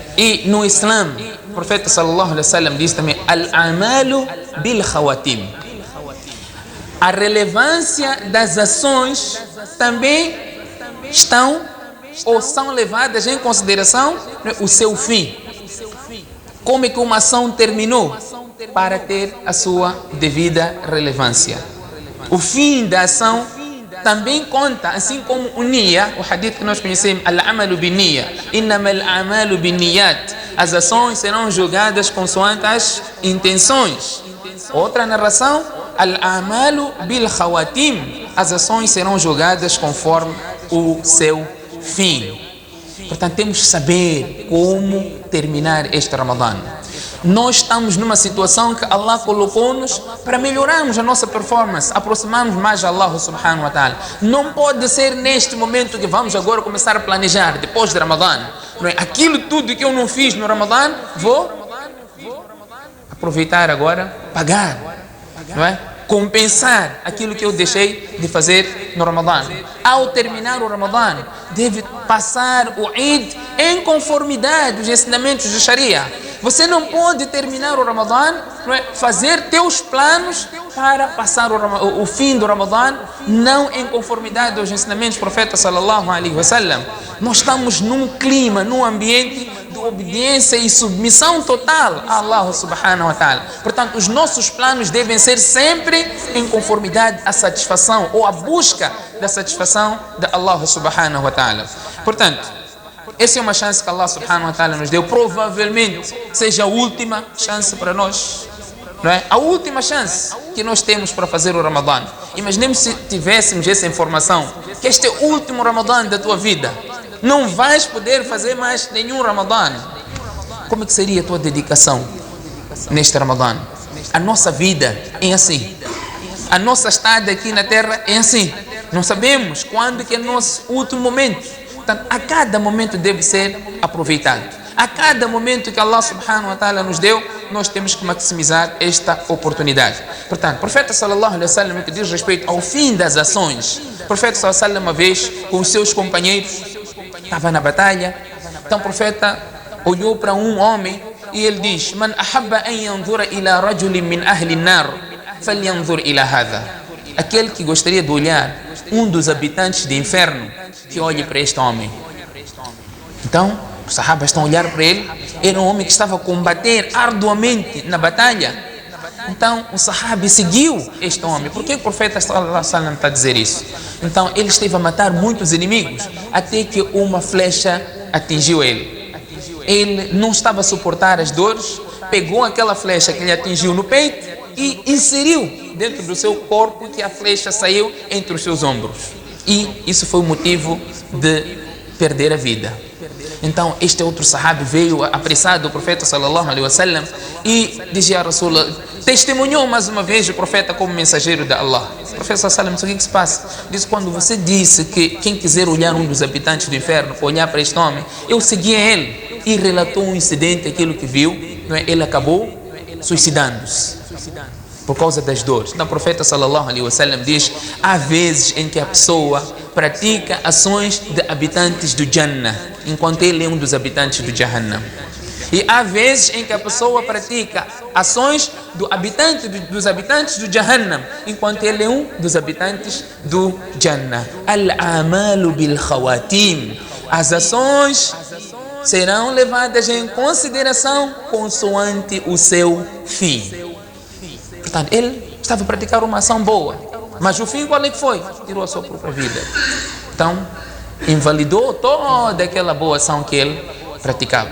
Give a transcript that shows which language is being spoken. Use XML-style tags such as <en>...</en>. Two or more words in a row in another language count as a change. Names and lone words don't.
<pt>E no Islã, o profeta</pt> <ar>صلى الله عليه وسلم</ar> <pt>diz também:</pt> <ar>الأعمال بالخواتيم.</ar> <pt>A relevância das ações também estão ou são levadas em consideração, não é? O seu fim. Como é que uma ação terminou para ter a sua devida relevância. O fim da ação também conta, assim como o niya, o hadith que nós conhecemos:</pt> <ar>الأعمال بالنية إنما الأعمال بالنيات.</ar> <pt>As ações serão julgadas consoante as intenções. Outra narração:</pt> <ar>الأعمال بالخواتيم.</ar> <pt>as ações serão julgadas conforme o seu fim. Portanto, temos que saber como terminar este Ramadã. Nós estamos numa situação que Allah colocou-nos para melhorarmos a nossa performance, aproximarmos mais de Allah</pt> <ar>سبحانه وتعالى.</ar> <pt>Não pode ser neste momento que vamos agora começar a planejar, depois de Ramadã. Não é? Aquilo tudo que eu não fiz no Ramadã, vou aproveitar agora, pagar, não é? Compensar aquilo que eu deixei de fazer no Ramadã. Ao terminar o Ramadã, deve passar o Eid em conformidade aos ensinamentos de Sharia. Você não pode terminar o Ramadã, não é? Fazer teus planos para passar o fim do Ramadã não em conformidade aos ensinamentos do profeta</pt> <ar>صلى الله عليه وسلم.</ar> <pt>Nós estamos num clima, num ambiente de obediência e submissão total a Allah</pt> <ar>سبحانه وتعالى.</ar> <pt>Portanto, os nossos planos devem ser sempre em conformidade à satisfação ou à busca da satisfação de Allah</pt> <ar>سبحانه وتعالى.</ar> <pt>Portanto, essa é uma chance que Allah</pt> <ar>سبحانه وتعالى</ar> <pt>nos deu. Provavelmente seja a última chance para nós. Não é? A última chance que nós temos para fazer o Ramadã. Imaginemos se tivéssemos essa informação, que este é o último Ramadã da tua vida. Não vais poder fazer mais nenhum Ramadã. Como é que seria a tua dedicação neste Ramadã? A nossa vida é assim. A nossa estada aqui na terra é assim. Não sabemos quando que é o nosso último momento. Portanto, a cada momento deve ser aproveitado. A cada momento que Allah</pt> <ar>سبحانه وتعالى</ar> <pt>nos deu, nós temos que maximizar esta oportunidade. Portanto, o profeta</pt> <ar>صلى الله عليه وسلم,</ar> <pt>que diz respeito ao fim das ações, o profeta</pt> <ar>صلى الله عليه وسلم,</ar> <pt>uma vez com os seus companheiros, estava na batalha. Então o profeta olhou para um homem e ele diz:</pt> <ar>من أحب أن ينظر إلى رجل من أهل النار فلينظر إلى هذا.</ar> <pt>Aquele que gostaria de olhar um dos habitantes do inferno, que olhe para este homem. Então, os sahabas estão a olhar para ele. Era um homem que estava a combater arduamente na batalha. Então, o sahabi seguiu este homem. Por que o profeta</pt> <ar>صلى الله عليه وسلم</ar> <pt>está a dizer isso? Então, ele esteve a matar muitos inimigos, até que uma flecha atingiu ele. Ele não estava a suportar as dores, pegou aquela flecha que lhe atingiu no peito e inseriu dentro do seu corpo, que a flecha saiu entre os seus ombros. E isso foi o motivo de perder a vida. Então, este outro sahabi veio apressado do profeta</pt> <ar>صلى الله عليه وسلم</ar> <pt>e dizia a Rasulullah, testemunhou mais uma vez o profeta como mensageiro de Allah. O profeta</pt> <ar>صلى الله عليه وسلم,</ar> <pt>o que se passa? Disse: quando você disse que quem quiser olhar um dos habitantes do inferno, olhar para este homem, eu segui ele. E relatou um incidente, aquilo que viu, não é? Ele acabou suicidando-se por causa das dores. Então o profeta</pt> <ar>صلى الله عليه وسلم</ar> <pt>diz: há vezes em que a pessoa pratica ações de habitantes do Jannah, enquanto ele é um dos habitantes do Jahannam. E há vezes em que a pessoa pratica ações dos habitantes do Jahannam, enquanto ele é um dos habitantes do Jannah.</pt> <ar>الأعمال بالخواتيم.</ar> <pt>As ações serão levadas em consideração consoante o seu fim. Portanto, ele estava a praticar uma ação boa, mas o fim qual é que foi? Tirou a sua própria vida. Então, invalidou toda aquela boa ação que ele praticava.</pt>